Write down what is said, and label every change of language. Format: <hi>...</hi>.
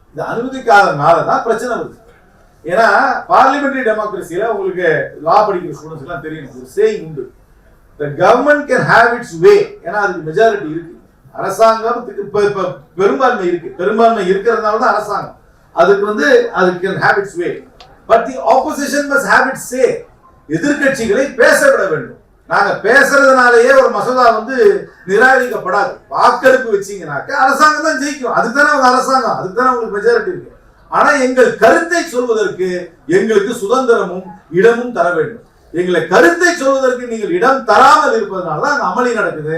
<ta>இது அனுமதிக்காதனாலதான் பிரச்சனை வருது. ஏன்னா பார்லிமெண்டரி டெமோக்ரஸியில உங்களுக்கு லா படிக்கிற ஸ்டூடெண்ட்ஸ் எல்லாம் தெரியும், ஒரு சேயிங் உண்டு,</ta> <en>the government can have its way.</en> <ta>ஏன்னா அதுக்கு மெஜாரிட்டி இருக்கு, அரசாங்கத்துக்கு பெரும்பான்மை இருக்கு, பெரும்பான்மை இருக்கிறதுனால தான் அரசாங்கம். அதுக்கு வந்து அது</ta> <en>can have its way, but the opposition must have its say.</en> <ta>எதிர்கட்சிகளை பேச விட வேண்டும். நாங்க பேசுறதுனாலேயே ஒரு மசோதா வந்து நிராகரிக்கப்படாது. வாக்கெடுப்பு வச்சீங்கன்னாக்க அரசாங்கம் தான் ஜெயிக்கும். அதுக்குதானே அவங்க அரசாங்கம், அதுக்குதானே உங்களுக்கு மெஜாரிட்டி இருக்கு. ஆனா எங்கள் கருத்தை சொல்வதற்கு எங்களுக்கு சுதந்திரமும் இடமும் தர வேண்டும். எங்களை கருத்தை சொல்வதற்கு நீங்கள் இடம் தராமல் இருப்பதனால தான் அந்த அமளி நடக்குது.</ta>